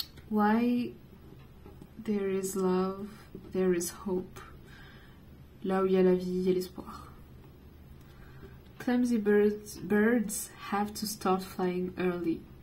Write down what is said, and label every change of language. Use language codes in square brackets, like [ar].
[en] Why there is love, there is hope. [fr] Là où il y a la vie, il y a l'espoir. [en] Clumsy birds have to start flying early.